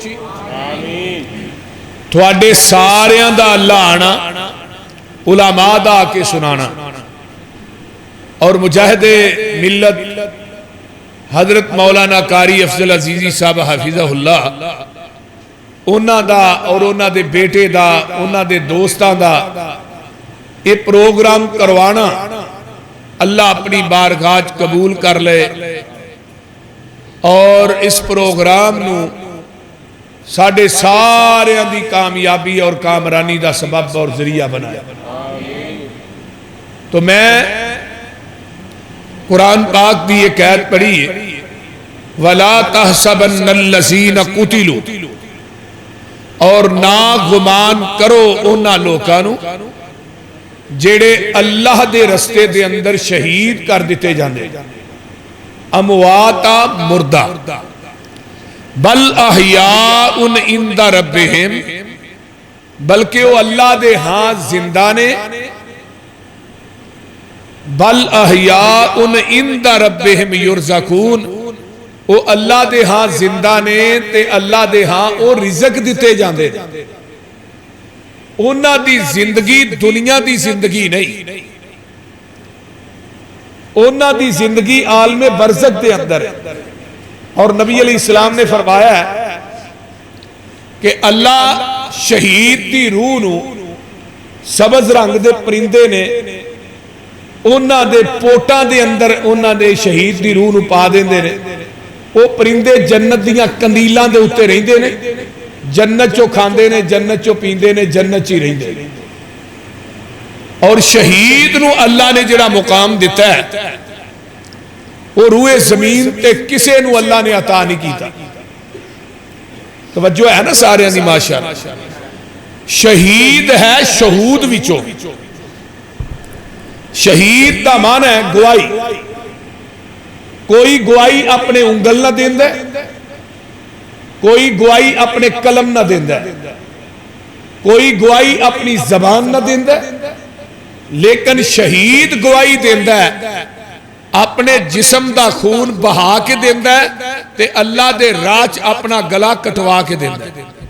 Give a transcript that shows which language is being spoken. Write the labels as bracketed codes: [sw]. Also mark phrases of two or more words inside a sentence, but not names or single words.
[pa] تھوڑے ساریاں دا اللہ آنا علماء دا آکے سنانا اور مجاہد ملت حضرت مولانا قاری افضل عزیزی صاحب حافظہ اللہ اونا دا اور اونا دے بیٹے دا اونا دے دوستان دا یہ پروگرام کروانا اللہ اپنی بارگاہ قبول کر لے اور اس پروگرام نو ساڈے ساریاں دی کامیابی اور کامرانی دا سبب اور ذریعہ بنایا۔ تو میں قرآن پاک دی ایک آیت پڑھی ہے، [ar] وَلَا تَحْسَبَنَّ الَّذِينَ قُتِلُوا، [pa] اور نہ گمان کرو انہاں لوکاں نو جڑے اللہ دے رستے دے اندر شہید کر دیتے جاندے، امواتا مردہ، [ar] بل احیاء عند ربہم، [pa] بلکہ وہ اللہ دے ہاں زندہ نے، [ar] بل احیاء عند ربہم یرزقون، [pa] وہ اللہ دے ہاں زندہ نے تے اللہ دے ہاں وہ رزق دیتے جاندے، انہاں دی زندگی دنیا دی زندگی نہیں، انہاں دی زندگی عالم برزخ دے اندر ہے۔ اور نبی علیہ السلام نے فرمایا ہے کہ اللہ شہید دی روح نو سبز رنگ دے پرندے نے انہاں دے پوٹاں دے اندر انہاں دے شہید دی روح نو پا دیندے نے، وہ پرندے جنت دیاں کندیلاں دے اتے رہندے نے، جنت چو کھاندے نے، جنت چو پیندے نے، جنت چی رہندے نے۔ اور شہید نو اللہ نے جڑا مقام دیتا ہے وہ روئے زمین تے کسے نو اللہ نے عطا نہیں کیتا۔ توجہ ہے نا سارے دی ماشاءاللہ۔ شہید ہے شہود وچوں، شہید دا معنی ہے گواہی، کوئی گواہی اپنے انگل نہ دیندے، کوئی گواہی اپنے قلم نہ دیندے، کوئی گواہی اپنی زبان نہ دیندے، لیکن شہید گواہی دیندہ ہے اپنے جسم دا خون بہا کے دیندہ ہے تے اللہ دے راج اپنا گلا کٹوا کے دیندہ ہے۔